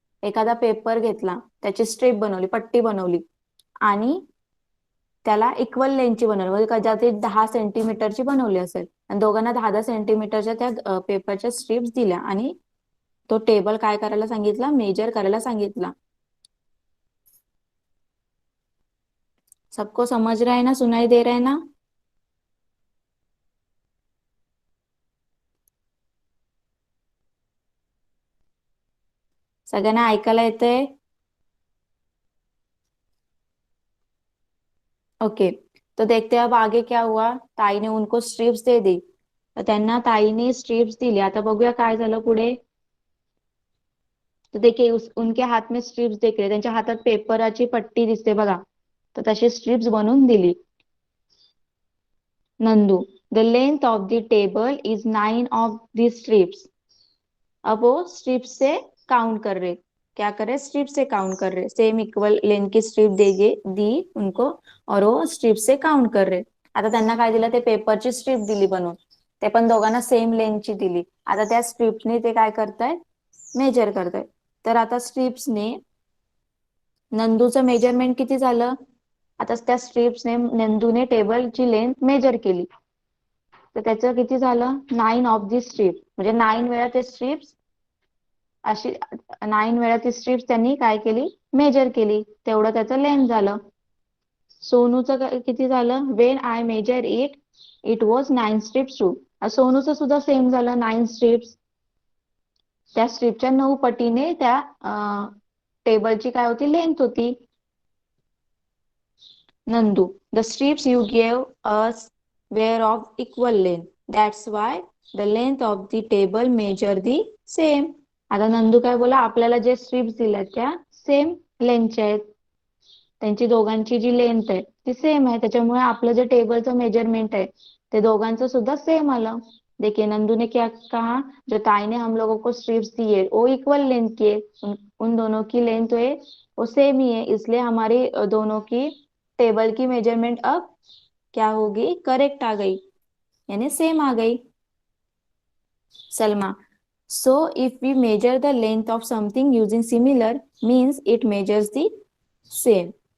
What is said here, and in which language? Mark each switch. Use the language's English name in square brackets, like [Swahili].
[Marathi] एखादा पेपर घेतला, त्याची स्ट्रीप बनवली, पट्टी बनवली आणि त्याला इक्वल लेंथची बनवली, म्हणजे कदाचित 10 सेंटीमीटरची बनवली असेल आणि दोघांना 10 10 सेंटीमीटरच्या त्या पेपरच्या स्ट्रीप्स दिल्या आणि तो टेबल काय करायला सांगितला, मेजर करायला सांगितला. [Hindi] सबको समझ रहा है ना, सुनाई दे रहा है ना? [Marathi] सगळ्यांना ऐकायला येतंय? [Hindi] ओके, तो देखते अब आगे क्या हुआ. ताईने उनको स्ट्रिप्स दे दी. [Marathi] तर त्यांना ताईने स्ट्रिप्स दिली. आता बघूया काय झालं पुढे. [Hindi] तर देखिए उनके हात में स्ट्रिप्स देख रहे, [Marathi] त्यांच्या हातात पेपराची पट्टी दिसते बघा. तर तशी स्ट्रिप्स बनवून दिली. [English] Nandu, the length of the table is 9 of the strips. [Hindi] अब वो स्ट्रिप से काउंट कर रहे. क्या कर रहे, स्ट्रिप से काउंट कर रहे. सेम इक्वल लेंथ की स्ट्रिप देगे दी उनको और वो स्ट्रिप से काउंट कर रहे. [Marathi] आता त्यांना काय दिलं, ते पेपरची स्ट्रिप दिली बनवून, ते पण दोघांना सेम लेंथची दिली. आता त्या स्ट्रिप्सने ते काय करतायत, मेजर करतायत. तर आता स्ट्रिप्सने नंदूचं मेजरमेंट किती झालं. आता त्या स्ट्रिप्सने नंदूने टेबलची लेंथ मेजर केली. तर त्याचं किती झालं, 9 ऑफ दी स्ट्रिप, म्हणजे 9 वेळा ते स्ट्रिप्स अशी 9 वेळा ती स्ट्रिप्स त्यांनी काय केली, मेजर केली. तेवढं त्याचं लेंथ झालं. सोनूचं किती झालं, [English] When I measure it it was 9 strips too. [Marathi] सोनूचं सुद्धा सेम झालं, 9 स्ट्रिप्स. त्या स्ट्रिपच्या 9 पटीने त्या टेबलची काय होती, लेंथ होती. [English] Nandu, the strips you gave us were of equal length, that's why the length of the table measure the same. [Marathi] आता नंदू काय बोला, आपल्याला जे स्ट्रिप्स दिल्या त्या सेम लेंथच्या आहेत, त्यांची दोघांची जी लेंथ आहे ती सेम आहे, त्याच्यामुळे आपलं जे टेबलचं मेजरमेंट आहे ते दोघांचं सुद्धा सेम आलं. [Hindi] देखिए नंदू ने क्या कहा, जो ताई ने हम लोगों को स्ट्रिप्स दी है वो इक्वल लेंथ की है, उन दोनों की लेंथ है वो सेम ही है, इसलिए हमारी दोनों की टेबल की मेजरमेंट अब क्या होगी, करेक्ट आ गई, यानी सेम आ गई. [English] Salma, so if we measure the length of something using similar means it measures the same.